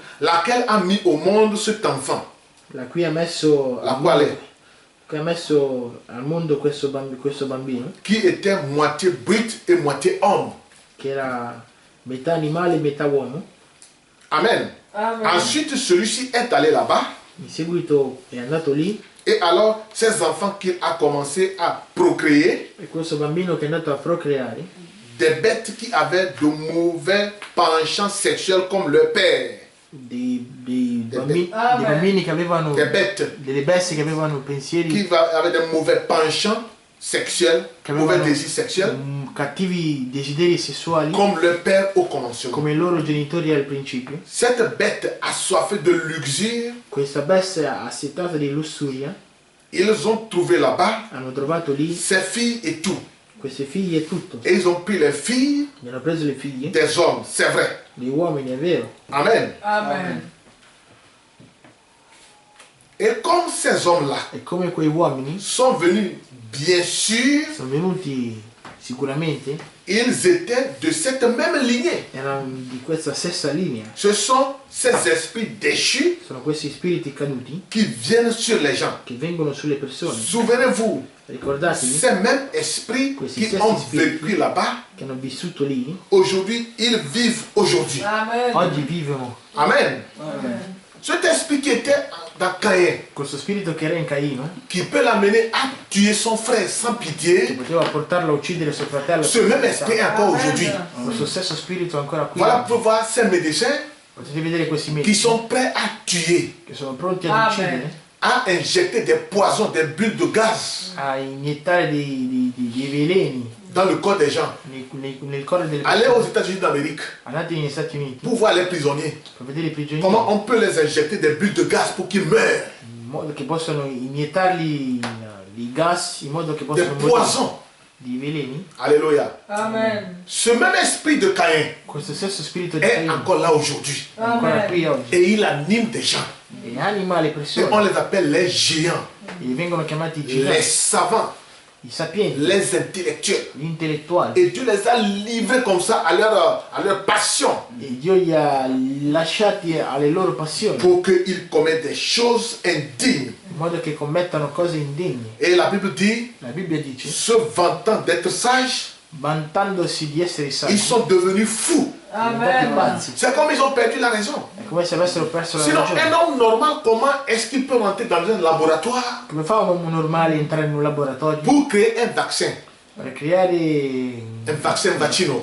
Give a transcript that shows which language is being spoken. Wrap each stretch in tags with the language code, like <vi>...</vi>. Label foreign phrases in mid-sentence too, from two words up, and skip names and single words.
<fr>laquelle a mis au monde cet enfant,</fr> <it>la cui ha messo la al quale, mondo, che ha messo al mondo questo bambino,</it> <fr>qui était moitié brute et moitié homme.</fr> <it>che era metà animale e metà uomo.</it> <fr>Amen.</fr> <it>Amen.</it> <fr>Ensuite, celui-ci est allé là-bas</fr> <it>In seguito è andato lì</it> <fr>Et alors, ces enfants qu'il a commencé à procréer,</fr> <it>E questo bambino che è andato a procreare,</it> <fr>des bêtes qui avaient de mauvais penchants sexuels comme leur père.</fr> <it>dei</it> <fr>Amen.</fr> <it>bambini che avevano</it> <fr>Des bêtes</fr> <it>delle bestie che avevano pensieri</it> <fr>qui avaient des mauvais penchants sexuels,</fr> <it>che</it> <fr>mauvais</fr> <it>avevano</it> <fr>désirs sexuels,</fr> <it>cattivi desideri sessuali</it> <fr>comme leur père au conventionnel.</fr> <it>come i loro genitori al principio.</it> <fr>Cette bête assoiffée de luxure,</fr> <it>Questa bestia assetata di lussuria</it> <fr>ils ont trouvé là-bas</fr> <it>hanno trovato lì</it> <fr>ses filles et tout.</fr> <it>queste figlie e tutto.</it> <fr>Et ils ont pris les filles</fr> <it>Gli hanno preso le figlie,</it> <fr>des hommes, c'est vrai.</fr> <it>gli uomini, è vero.</it> <fr>Amen.</fr> <it>Amen.</it> <fr>Et comme ces hommes-là</fr> <it>E come quei uomini</it> <fr>sont venus, bien sûr,</fr> <it>sono venuti sicuramente,</it> <fr>ils étaient de cette même lignée.</fr> <it>erano di questa stessa linea.</it> <fr>Ce sont ces esprits déchus</fr> <it>Sono questi spiriti caduti</it> <fr>qui viennent sur les gens.</fr> <it>che vengono sulle persone.</it> <fr>Souvenez-vous,</fr> <it>Ricordatevi</it> <fr>ces mêmes esprits qui ont vécu là-bas,</fr> <it>che hanno vissuto lì,</it> <fr>aujourd'hui, ils vivent aujourd'hui. Amen.</fr> <it>oggi vivono. Amen.</it> <fr>Amen. Cet esprit qui était dans Caïn,</fr> <it>Questo spirito che era in Caino,</it> <fr>qui peut l'amener à tuer son frère sans</fr> <it>che</it> <fr>pitié,</fr> <it>poteva portarlo a uccidere suo fratello,</it> <fr>ce même esprit est encore aujourd'hui.</fr> <it>questo stesso spirito è ancora qui.</it> <fr>Voilà, vous pouvez voir ces médecins</fr> <it>Potete vedere questi</it> <fr>qui</fr> <it>medici</it> <fr>sont prêts à tuer,</fr> <it>che sono pronti ad</it> <fr>Amen.</fr> <it>uccidere,</it> <fr>à injecter des poisons, des bulles de gaz</fr> <it>a iniettare dei veleni</it> <fr>dans le corps des gens.</fr> <it>nel cuore delle</it> <fr>Allez aux</fr> <it>persone.</it> <fr>États-Unis d'Amérique</fr> <it>Andate negli Stati Uniti</it> <fr>pour voir les prisonniers.</fr> <it>per vedere i prigionieri,</it> <fr>Comment on peut les injecter des bulles de gaz pour qu'ils meurent,</fr> <it>in modo che possono iniettargli i gas, in modo che</it> <fr>des</fr> <it>possano morire</it> <fr>poisons.</fr> <it>di veleni.</it> <fr>Alléluia.</fr> <it>Amen.</it> <fr>Ce même esprit de Caïn</fr> <it>Questo stesso spirito di</it> <fr>est</fr> <it>Caino</it> <fr>encore là aujourd'hui.</fr> <it>è ancora qui</it> <fr>Amen.</fr> <it>oggi</it> <fr>Et il anime des gens.</fr> <it>e anima le</it> <fr>Et on</fr> <it>persone</it> <fr>les appelle les géants,</fr> <it>e vengono chiamati</it> <fr>les</fr> <it>giganti,</it> <fr>savants,</fr> <it>i sapienti,</it> <fr>les intellectuels.</fr> <it>gli intellettuali.</it> <fr>Et Dieu les a livrés comme ça à leur passion</fr> <it>E Dio li ha lasciati alle loro passioni,</it> <fr>pour qu'ils commettent des choses indignes.</fr> <it>in modo che commettano cose indegne.</it> <fr>Et la Bible dit,</fr> <it>La Bibbia dice,</it> <fr>se vantant d'être sages,</fr> <it>vantandosi di essere</it> <fr>ils</fr> <it>saggi,</it> <fr>sont devenus fous.</fr> <it>sono diventati</it> <fr>Amen.</fr> <it>pazzi.</it> <fr>C'est comme ils ont perdu la raison.</fr> <it>È come se avessero perso la</it> <fr>Sinon, un</fr> <it>ragione.</it> <fr>homme normal, comment est-ce qu'il peut rentrer dans un laboratoire</fr> <it>Come fa un uomo normale a entrare in un laboratorio</it> <fr>pour créer un vaccin,</fr> <it>per creare</it> <fr>un vaccin vaccino,</fr>